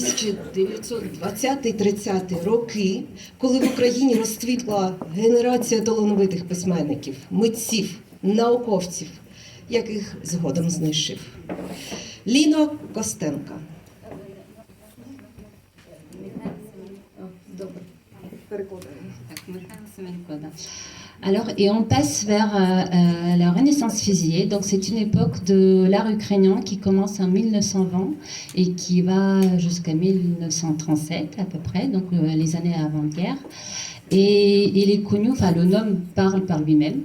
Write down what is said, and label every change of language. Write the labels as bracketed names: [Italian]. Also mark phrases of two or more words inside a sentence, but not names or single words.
[Ukrainian] 1920-30 роки, коли в Україні розцвітла генерація талановитих письменників, митців, науковців, яких згодом знищив. Ліно Костенко. Добре, перекладаємо. [French] Alors, et on passe vers la Renaissance fusillée. Donc, c'est une époque de l'art ukrainien qui commence en 1920 et qui va jusqu'à 1937 à peu près, donc les années avant-guerre. Et il est connu, enfin, le nom parle par lui-même.